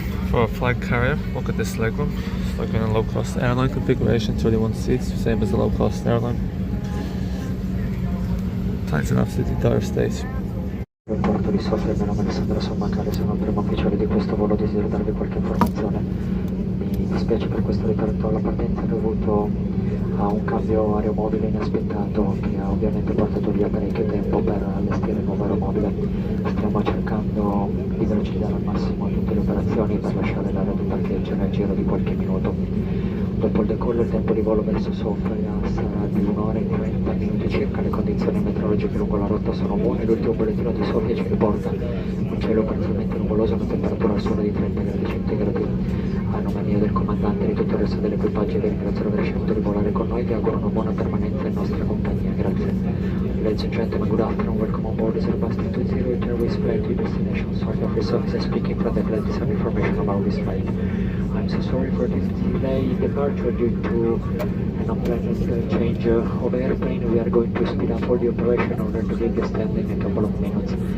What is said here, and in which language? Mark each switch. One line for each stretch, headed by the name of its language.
English: For a flight carrier, look at this legroom. It's like in a low-cost airline configuration, 31 seats, same as a low-cost airline. Time's in absolutely dire state.
Italian: Aeroporto di Sofia, il mio nome è Alessandro Sommaccare, sono il primo ufficiale di questo volo, desidero darvi qualche informazione. Mi dispiace per questo ritardo alla partenza dovuto a un cambio aeromobile inaspettato che ha ovviamente portato via parecchio tempo per allestire il nuovo aeromobile. Stiamo cercando di velocizzare al massimo tutte le operazioni per lasciare l'area di parcheggio nel giro di qualche minuto. Dopo il decollo il tempo di volo verso Sofia sarà di 1 ora e 30 minuti circa. Le condizioni meteorologiche lungo la rotta sono buone. L'ultimo bollettino di Sofia ci riporta un cielo parzialmente nuvoloso, una temperatura al suolo di 30 gradi centigradi. A nome mio, del comandante e di tutto il resto dell'equipaggio vi ringrazio per aver scelto di volare con noi. Vi auguro una buona permanenza in nostra compagnia. grazie.
English: Ladies and gentlemen, good afternoon. Welcome on board this Airbus A320 ITA Airways flight to destination. Sofia Airport speaking from the flight. Some information about this flight. I'm so sorry for this delay in departure due to an unplanned change of airplane. We are going to speed up all the operation in order to get the stand in a couple of minutes.